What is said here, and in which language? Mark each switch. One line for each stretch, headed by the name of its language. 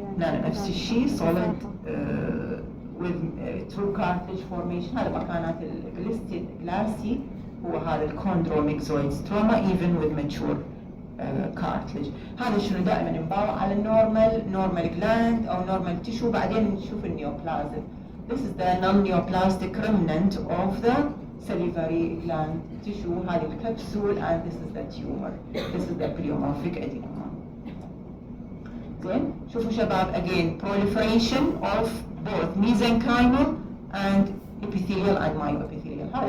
Arabic: نفس الشيء
English: solid with true cartilage formation.
Arabic: هذا مكانات
English: glassy هو هذا الchondromyxoid stroma even with mature cartilage.
Arabic: هذا شنو دائما نباوع على normal gland او normal tissue. بعدين نشوف النيوبلازم.
English: This is the non-neoplastic remnant of the salivary gland tissue.
Arabic: هذه الكبسول
English: and this is the tumor. This is the pleomorphic adenoma.
Arabic: زين، شوفوا شباب
English: again proliferation of both mesenchymal and epithelial and myoepithelial.